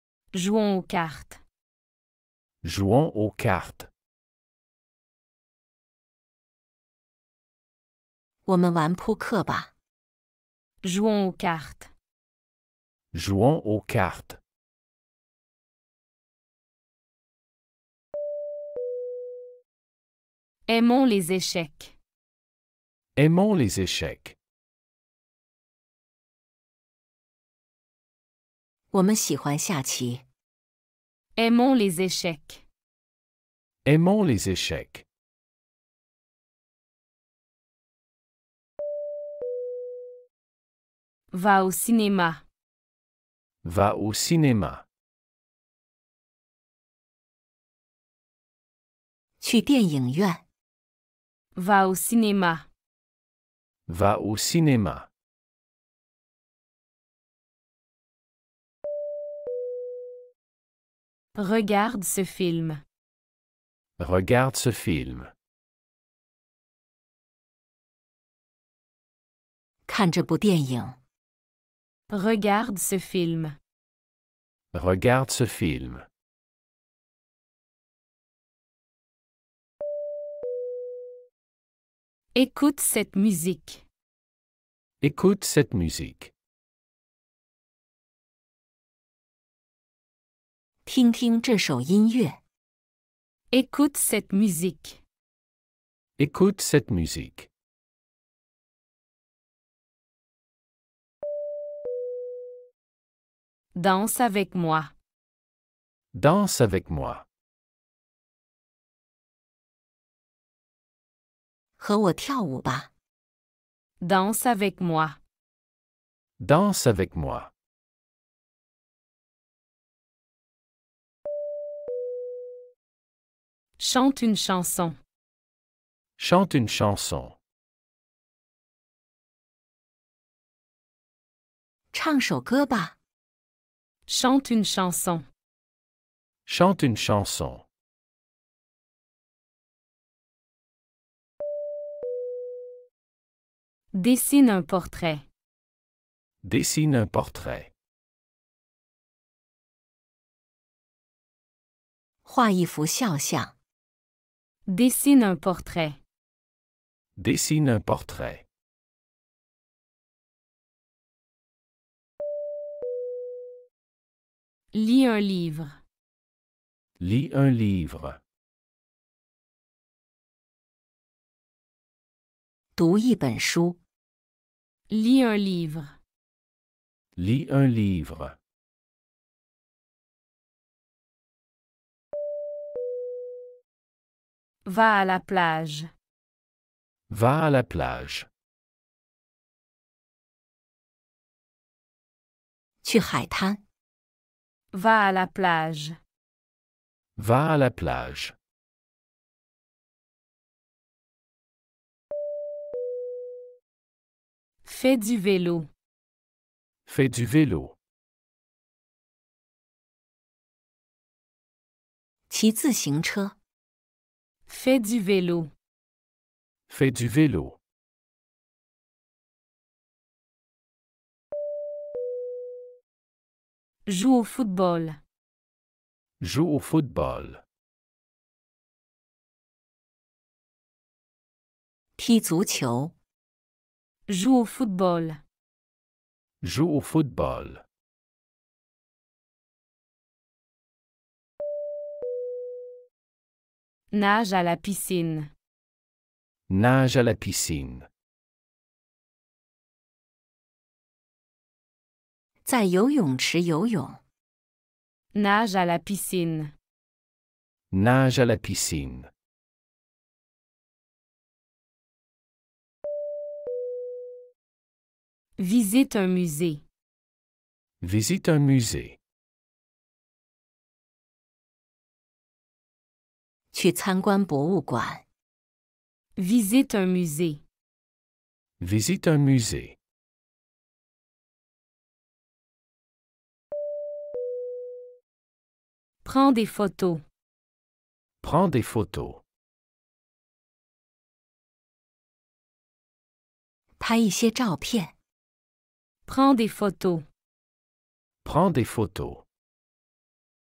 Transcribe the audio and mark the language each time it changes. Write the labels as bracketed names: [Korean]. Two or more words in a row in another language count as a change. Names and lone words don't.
[French] Jouons aux cartes. Jouons aux cartes. [Chinese] 我们玩扑克吧。 [French] Jouons aux cartes. Jouons aux cartes. Aimons les échecs. Aimons les échecs. [Chinese] 我们喜欢下棋。 [French] Aimons les échecs. Aimons les échecs. Va au cinéma. Va au cinéma. [Chinese] 去电影院。 [French] Va au cinéma. Va au cinéma. Regarde ce film. Regarde ce film. [Chinese] 看这部电影。 [French] Regarde ce film. Regarde ce film. Écoute cette musique. Écoute cette musique. [Chinese] 听听这首音乐。 [French] Écoute cette musique. Écoute cette musique. Danse avec moi. Danse avec moi. [Chinese] 和我跳舞吧。 [French] Danse avec moi. Danse avec moi. Chante une chanson. Chante une chanson. [Chinese] 唱首歌吧。 [French] Chante une chanson. Chante une chanson. Dessine un portrait. Dessine un portrait. [Chinese] 画一幅肖像。 [French] Dessine un portrait. Dessine un portrait. Lis un livre. Lis un livre. [Chinese] 读一本书。 [French] Lis un livre. Lis un livre. Va à la plage. Va à la plage. [Chinese] 去海滩。 [French] Va à la plage. Va à la plage. Fais du vélo. Fais du vélo. [Chinese] 骑自行车。 [French] Fais du vélo. Fais du vélo. Joue au football. Joue au football. [Chinese] 踢足球。 [French] Joue au football. Joue au football. Nage à la piscine. Nage à la piscine. [Chinese] 在游泳池游泳。 [French] Nage à la piscine. Nage à la piscine. Visite un musée. Visite un musée. [Chinese] 去参观博物馆。 [French] Visite un musée. Visite un musée. Prends des photos. Prends des photos. [Chinese] 拍一些照片。 [French] Prends des photos. Prends des photos.